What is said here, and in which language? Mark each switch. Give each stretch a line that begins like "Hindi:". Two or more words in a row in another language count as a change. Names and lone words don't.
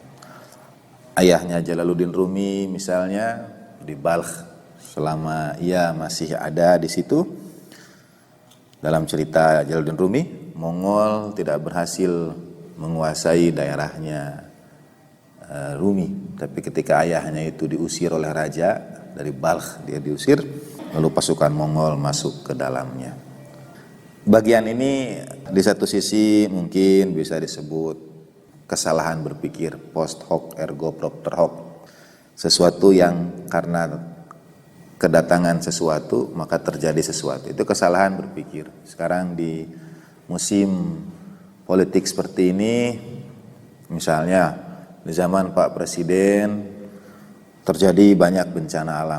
Indonesian: Ayahnya Jalaluddin Rumi misalnya di Balkh, selama ia masih ada di situ, dalam cerita Jalaluddin Rumi, Mongol tidak berhasil menguasai daerahnya Rumi. Tapi ketika ayahnya itu diusir oleh raja dari Balkh, dia diusir, lalu pasukan Mongol masuk ke dalamnya. Bagian ini di satu sisi mungkin bisa disebut kesalahan berpikir,
Latin: post hoc ergo propter hoc.
Indonesian: Sesuatu yang karena kedatangan sesuatu maka terjadi sesuatu. Itu kesalahan berpikir. Sekarang di musim politik seperti ini, misalnya di zaman Pak Presiden terjadi banyak bencana alam.